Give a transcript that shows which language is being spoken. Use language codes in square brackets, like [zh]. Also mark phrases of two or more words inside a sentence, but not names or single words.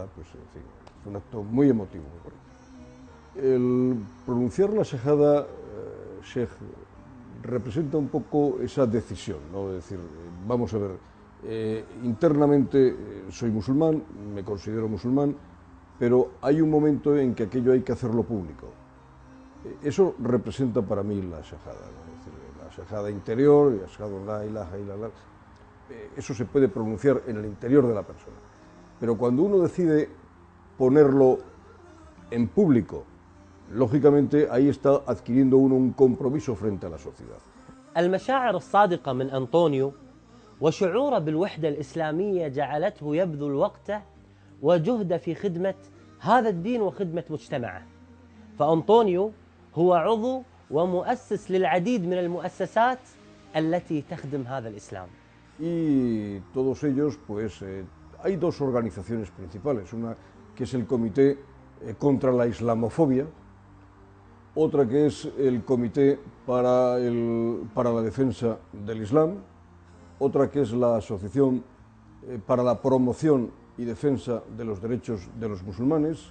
[es] Pues, en fin, fue un acto muy emotivo, muy bonito. El pronunciar la shahada, sheikh, representa un poco esa decisión, ¿no? Es decir, vamos a ver, internamente soy musulmán, me considero musulmán, pero hay un momento en que aquello hay que hacerlo público. Eso representa para mí la shahada, ¿no? Es decir, la shahada interior, la shahada [ar] لا إله إلا الله, [es] eso se puede pronunciar en el interior de la persona. Pero cuando uno decide ponerlo en público, lógicamente ahí está adquiriendo uno un compromiso frente a la sociedad. [ar] المشاعر الصادقة من أنطونيو وشعوره بالوحدة الإسلامية جعلته يبذل وقته وجهده في خدمة هذا الدين وخدمة مجتمعه. فأنطونيو هو عضو ومؤسس للعديد من المؤسسات التي تخدم هذا الإسلام. [es] Y todos ellos, pues, hay dos organizaciones principales, una que es el Comité contra la Islamofobia, otra que es el Comité para la Defensa del Islam, otra que es la Asociación para la Promoción y Defensa de los Derechos de los Musulmanes.